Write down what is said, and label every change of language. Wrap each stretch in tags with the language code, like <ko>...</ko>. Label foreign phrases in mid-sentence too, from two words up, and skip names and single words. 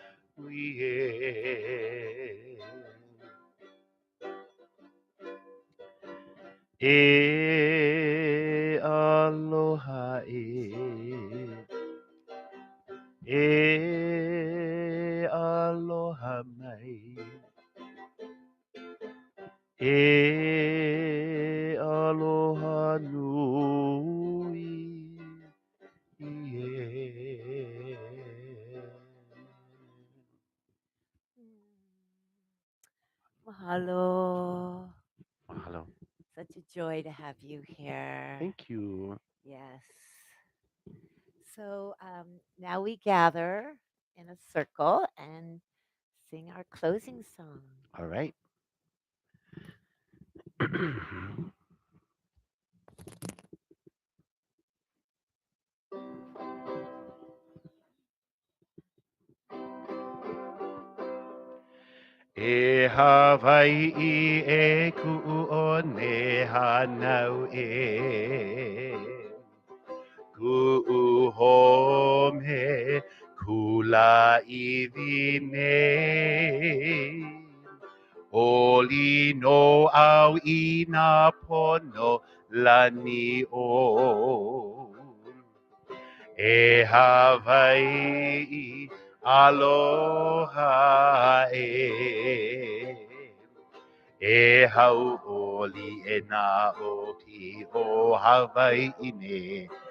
<haw>e aloha e aloha mai e aloha nui Mahalo. Mahalo.</haw> <en>Such a joy to have you here. Thank you. Yes. So now we gather in a circle and sing our closing song. All right.</en> <haw>E Hawaii e ku'u o ne hanau e ku'u home kula I vine Oli no au I na pono lani o E Hawaii aloha E hau oli e na oki o Hawaii ne</haw>